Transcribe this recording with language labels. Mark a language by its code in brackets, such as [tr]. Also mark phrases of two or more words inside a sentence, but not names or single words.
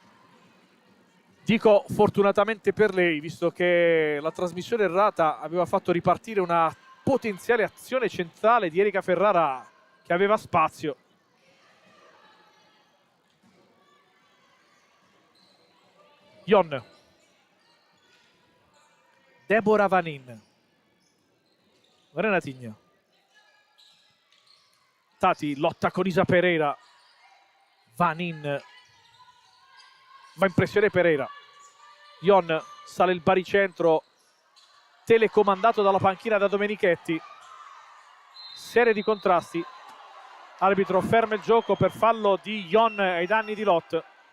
[it] Dico fortunatamente per lei, visto che la trasmissione errata aveva fatto ripartire una potenziale azione centrale di Erika Ferrara che aveva spazio. Ion. Deborah Vanin. Renatigna. Tati lotta con Isa Pereira. Vanin. Va in pressione Pereira. Ion sale il baricentro, telecomandato dalla panchina da Domenichetti. Serie di contrasti. Arbitro ferma il gioco per fallo di Ion ai danni di Lot.